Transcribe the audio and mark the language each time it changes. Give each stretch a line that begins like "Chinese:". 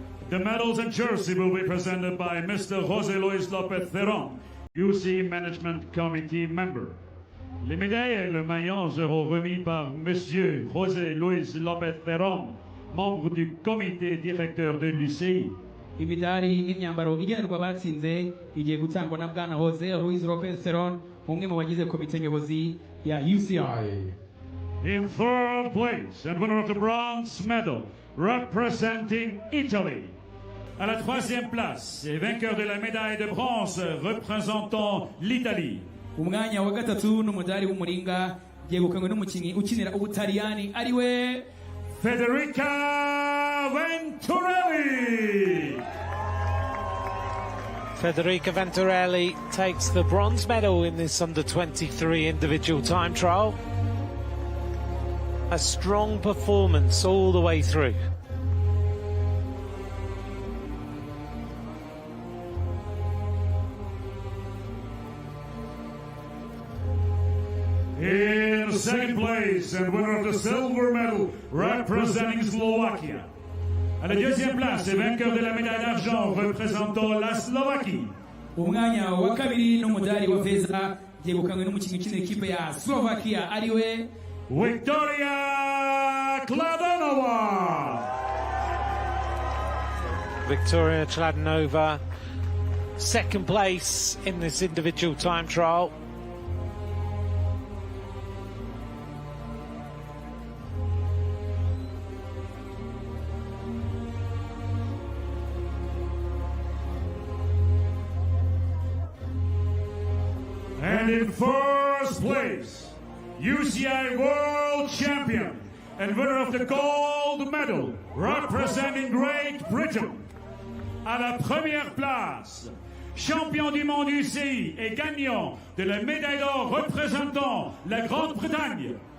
English: The medals and jersey will be presented by Mr. José Luis López Theron, UCI Management Committee member.
French: Les médailles et le maillot seront remis par Monsieur José Luis López Theron, membre du comité directeur de l'UCI.
Kinyarwanda: Imidari n'imyambaro igenerwa abatsinze igiye gutangwa na bwana Jose Luis Lopez Theron, umwe mu bagize komite nyobozi ya UCI.
English: In third place and winner of the bronze medal representing Italy.
French: À la troisième place et vainqueur de la médaille de bronze représentant l'Italie.
Kinyarwanda: Umwanya wa gatatu n'umudari w'umuringa yegukanywe n'umukinnyi ukinira Ubutaliyani ariwe Federica Venturelli.
English: Federica Venturelli takes the bronze medal in this under-23 individual time trial. A strong performance all the way through. In second place and winner of the silver medal representing Slovakia.
French: À la deuxième place et vainqueur de la médaille d'argent représentant la Slovaquie.
Kinyarwanda: Umwanya wa kabiri n'umudari wa feza yegukanywe n'umukinnyi ukinira ikipe ya Slovakia ariwe Victoria Kladanova.
English: Victoria Kladanova, second place in this individual time trial. And in first place, UCI World Champion and winner of the gold medal representing Great Britain.
French: À la première place, champion du monde UCI et gagnant de la médaille d'or représentant la Grande-Bretagne.